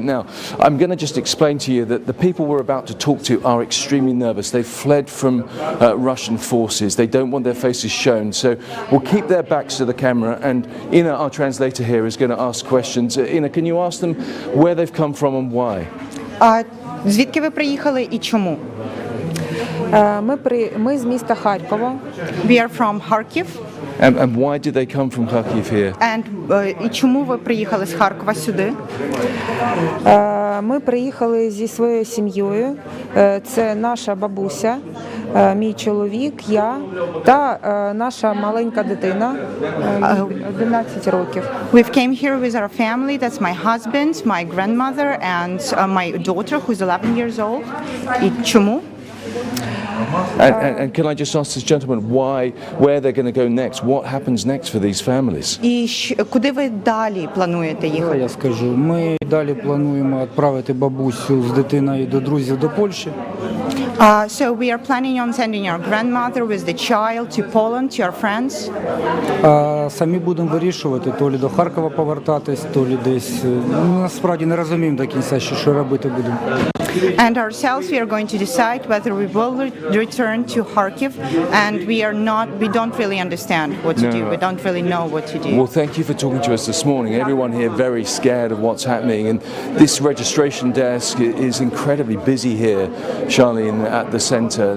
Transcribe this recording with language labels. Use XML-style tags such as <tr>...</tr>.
<en>Now, I'm going to just explain to you that the people we're about to talk to are extremely nervous. They've fled from Russian forces. They don't want their faces shown, so we'll keep their backs to the camera, and Ina, our translator here, is going to ask questions. Ina, can you ask them where they've come from and why?</en> <uk>Звідки ви приїхали і чому? Ми з міста Харкова.</uk> <en>We are from Kharkiv. And why did they come from Kharkiv here?</en> <uk>And і чому ви приїхали з Харкова сюди? Ми приїхали зі своєю сім'єю. Це наша бабуся, мій чоловік, я та наша маленька дитина, 11 років.</uk> <en>We've came here with our family. That's my husband, my grandmother and my daughter who's 11 years old.</en> <uk>І чому?</uk> <en>And can I just ask this gentleman where they're going to go next? What happens next for these families?</en> <uk>І куди ви далі плануєте їхати? Я скажу, ми далі плануємо відправити бабусю з дитиною до друзів до Польщі.</uk> <en>So we are planning on sending our grandmother with the child to Poland, to our friends.</en> <uk>Самі будемо вирішувати, то лі до Харкова повертатись, то лі десь. Насправді не розуміємо до кінця, що робити будемо.</uk> <en>And ourselves, we are going to decide whether we will return to Kharkiv, and we don't really understand what to do. We don't really know what to do. Well, thank you for talking to us this morning. Everyone here very scared of what's happening, and this registration desk is incredibly busy here, Charlene, at the centre.</en>